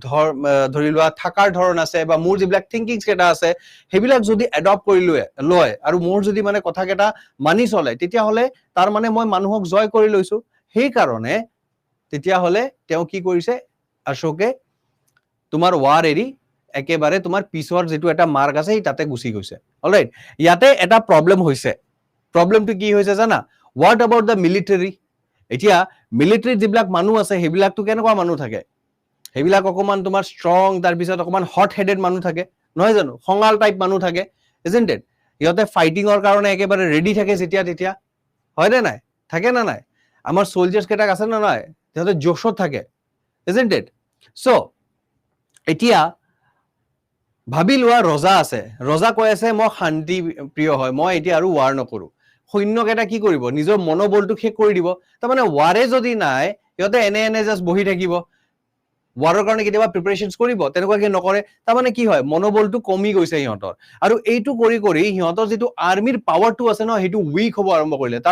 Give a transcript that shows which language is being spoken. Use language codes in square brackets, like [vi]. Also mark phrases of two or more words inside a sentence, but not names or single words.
[as] ধৰি লোৱা থাকাৰ ধৰণ আছে বা মোৰ যিবিলাক থিংকিংস কেটা আছে হেবিলাক যদি এডপ্ট কৰি লয় আৰু মোৰ যদি মানে কথা কেটা মানি চলে তেতিয়া হলে তাৰ মানে মই মানুহক জয় কৰি লৈছো সেই কাৰণে তেতিয়া হলে তেওঁ কি কৰিছে অশোকে তোমাৰ ওয়াৰ এৰি একেবাৰে তোমাৰ পিছৰ যেটো এটা মাৰ্গ আছে তাতে গুছি গৈছে অলৰাইট ইয়াতে এটা প্ৰবলেম হৈছে প্ৰবলেমটো কি হৈছে জানা [en] what about the military [as] এতিয়া মিলিটাৰী যিবিলাক মানুহ আছে হেবিলাক তো কেনেকুৱা মানুহ থাকে হেবিলাক অকমান তোমাৰ ষ্ট্ৰং তাৰ পিছত অকমান [en] hot headed [as] মানুহ থাকে নহয় জানো খঙাল টাইপ মানুহ থাকে [en] isn't it [as] ইহতে ফাইটিংৰ কাৰণে একেবাৰে ৰেডি থাকে যেতিয়া তেতিয়া হয় নে নাই থাকে না নাই আমাৰ সোলজাৰ্স কেটা আছে না নাই ইহতে জোশত থাকে [en] isn't it so [as] এতিয়া ভাবি লোৱা ৰজা আছে ৰজা কৈ আছে মই শান্তি প্ৰিয় হয় মই এতিয়া আৰু ওয়াৰ নকৰো সৈন্য কেটা কি কৰিব নিজৰ মনোবলটো শেষ কৰি দিব তাৰ মানে ওয়াৰে যদি নাই ইহতে এনে জাস্ট বহি থাকিব ওয়াৰৰ কাৰণে কেতিয়াবা প্ৰিপাৰেচনছ কৰিব তেনেকুৱাকে নকৰে তাৰ মানে কি হয় মনোবলটো কমি গৈছে ইহঁতৰ আৰু এইটো কৰি ইহঁতৰ যেটো আৰ্মিৰ পাৱাৰটো আছে ন হেতু উইক হ'ব আৰম্ভ কৰিলে তাৰ